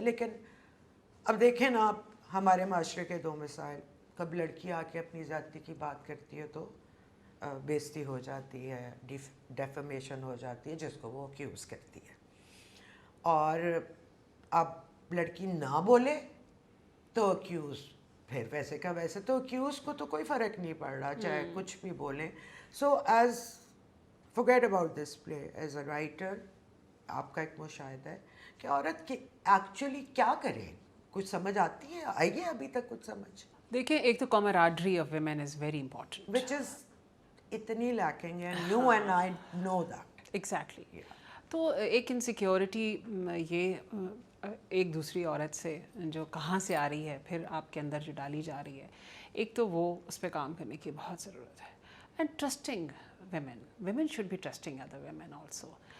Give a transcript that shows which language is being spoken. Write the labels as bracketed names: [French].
[Urdu] لیکن اب دیکھیں نا آپ ہمارے معاشرے کے دو مسائل, کب لڑکی آ کے اپنی زیادتی کی بات کرتی ہے تو بےزتی ہو جاتی ہے, ڈیفیمیشن ہو جاتی ہے جس کو وہ اکیوز کرتی ہے, اور اب لڑکی نہ بولے تو اکیوز پھر ویسے کا ویسے, تو اکیوز کو تو کوئی فرق نہیں پڑ رہا چاہے کچھ بھی بولیں. [English] so as forget about this play as a writer, [Urdu] آپ کا ایک مشاہدہ ہے کہ عورت کی ایکچولی کیا کرے, کچھ سمجھ آتی ہے, آئی ہے ابھی تک کچھ سمجھ؟ دیکھیں ایک تو [English] camaraderie of women is very important, which is [Urdu] اتنی [English] Lacking and you and I know that. Exactly. [Urdu] تو ایک انسیکیورٹی یہ ایک دوسری عورت سے جو کہاں سے آ رہی ہے پھر آپ کے اندر جو ڈالی جا رہی ہے, ایک تو وہ اس پہ کام کرنے کی بہت ضرورت ہے. [English] And trusting women should be trusting other women also.